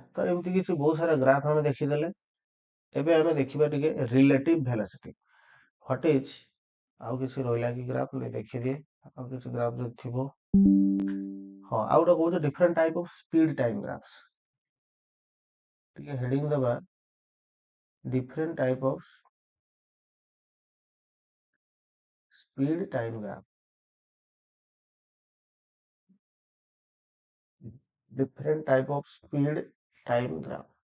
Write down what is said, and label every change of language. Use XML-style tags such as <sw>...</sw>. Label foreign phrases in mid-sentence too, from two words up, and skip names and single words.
<or>ତ ଏମିତି କିଛି ବହୁତ ସାରା ଗ୍ରାଫ ଆମେ ଦେଖିଦେଲେ। ଏବେ ଆମେ ଦେଖିବା ଟିକେ</or> <en>relative velocity what is.</en> <or>ଆଉ କିଛି ରହିଲା କି ଗ୍ରାଫ ଦେଖିଦିଏ। ଆଉ କିଛି ଗ୍ରାଫ ଯଦି ଥିବ। ହଁ, ଆଉ ଗୋଟେ କହୁଛି</or> <en>different type of speed time graphs.</en> <or>ଟିକେ ହେଡିଙ୍ଗ ଦବା</or> <en>different type of speed time graph, different type of speed time graph.</en>